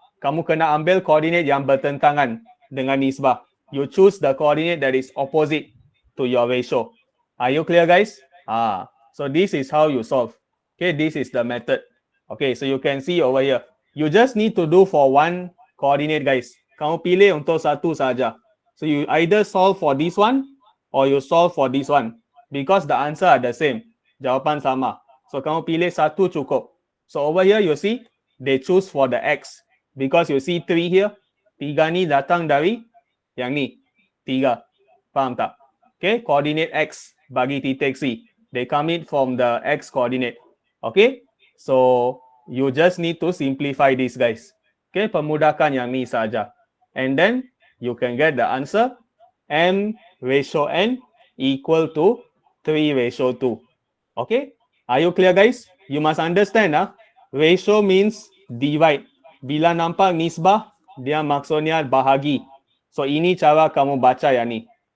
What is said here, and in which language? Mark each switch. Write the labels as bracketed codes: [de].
[ms] Kamu kena ambil koordinat yang bertentangan dengan nisbah. [en] You choose the coordinate that is opposite to your ratio. Are you clear guys? So this is how you solve. Okay, this is the method. Okay, so you can see over here. You just need to do for one coordinate guys. [ms] Kamu pilih untuk satu saja. [en] So you either solve for this one or you solve for this one. Because the answer are the same. [ms] Jawapan sama. So kamu pilih satu cukup. [en] So over here you see, they choose for the X. Because you see 3 here. [ms] 3 ni datang dari yang ni. 3. Faham tak? Okay, coordinate X bagi titik C. [en] They come in from the X coordinate. Okay, so you just need to simplify this guys. [ms] Okay, pemudahkan yang ni saja. [en] And then you can get the answer. M ratio N equal to 3 ratio 2. Okay, are you clear guys? You must understand ratio means divide. [ms] Bila nampak nisbah, dia maksudnya bahagi. So ini cara kamu baca yang ni.